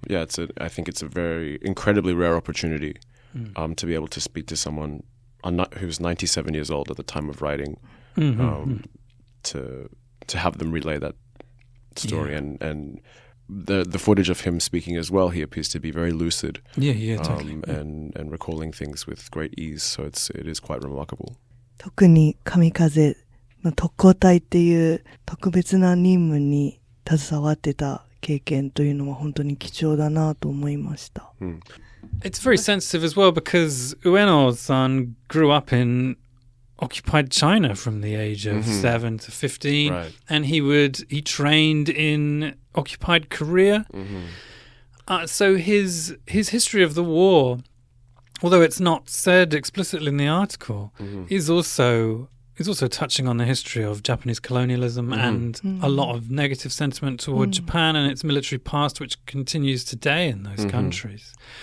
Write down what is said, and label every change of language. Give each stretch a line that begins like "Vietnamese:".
English: Yeah, I think it's a very incredibly rare opportunity to be able to speak to someone who was 97 years old at the time of writing, to have them relay that story. And the footage of him speaking as well, he appears to be very lucid, totally. and recalling things with great ease, so it is quite remarkable.
Japanese: 特に神風の特攻隊っていう特別な任務に携わってた経験というのは本当に貴重だなと思いました。
English: It's very sensitive as well because Ueno-san grew up in occupied China from the age of 7 to 15, right. And he trained in occupied Korea. So his history of the war, although it's not said explicitly in the article, is also touching on the history of Japanese colonialism and a lot of negative sentiment toward Japan and its military past, which continues today in those countries.